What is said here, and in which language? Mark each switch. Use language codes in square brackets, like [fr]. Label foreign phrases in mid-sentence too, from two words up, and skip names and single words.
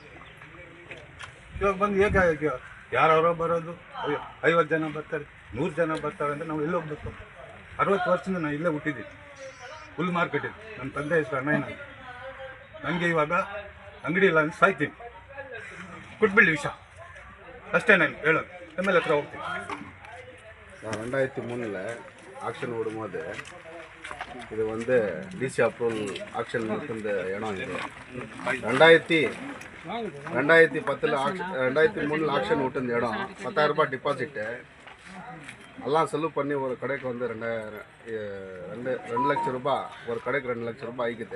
[kn] ಇವಾಗ ಬಂದು ಹೇಗೆ ಯಾರೋ ಬರೋದು 50 ಜನ ಬರ್ತಾರೆ, 100 ಜನ ಬರ್ತಾರೆ ಅಂದರೆ ನಾವು ಎಲ್ಲಿ ಹೋಗ್ಬೇಕು? 60 ವರ್ಷದಿಂದ ನಾನು ಇಲ್ಲೇ ಹುಟ್ಟಿದ್ದೀನಿ. [en] full market [kn] ಇದೆ. ನನ್ನ ತಂದೆ ಹೆಸರು ಅಣ್ಣಯ್ಯನ. ನನಗೆ ಇವಾಗ ಅಂಗಡಿ ಇಲ್ಲ ಅಂತ ಸಾಯ್ತೀನಿ. ಕೊಟ್ಬಿಡಿ ವಿಷ ಅಷ್ಟೇ ನಾನು ಹೇಳೋದು. ಆಮೇಲೆ ಹತ್ರ ಹೋಗ್ತೀನಿ. [ta] 2003 ஆக்ஷன் விடும்போது இது வந்து [en] DC approval action [ta] இருந்த இடம். இது 2010 ஆக்ஷன் விட்டு இந்த இடம் 10,000 ரூபாய் டிபாசிட்டு எல்லாம் செலவு பண்ணி ஒரு கடைக்கு வந்து 2 லட்சம் ரூபாய், ஒரு கடைக்கு 2 லட்சம் ரூபாய் ஆகிக்குது.